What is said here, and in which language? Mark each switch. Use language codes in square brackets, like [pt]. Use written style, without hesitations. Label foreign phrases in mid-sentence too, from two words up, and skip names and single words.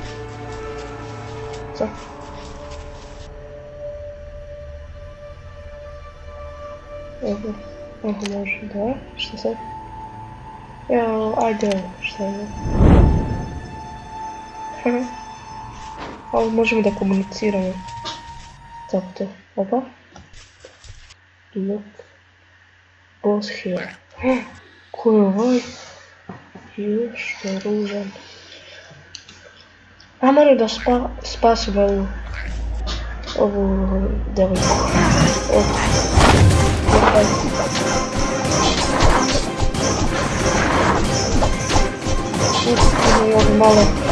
[sr] Co? Evo može, da. Što sad? Evo, ajde, što je? Ali možemo da komuniciramo. Tako to. Opa. Look. [en] Boss here. [sr] Ko je ovaj? Još je ružan. A moram da spasim ovu devojku. Ovo je malo.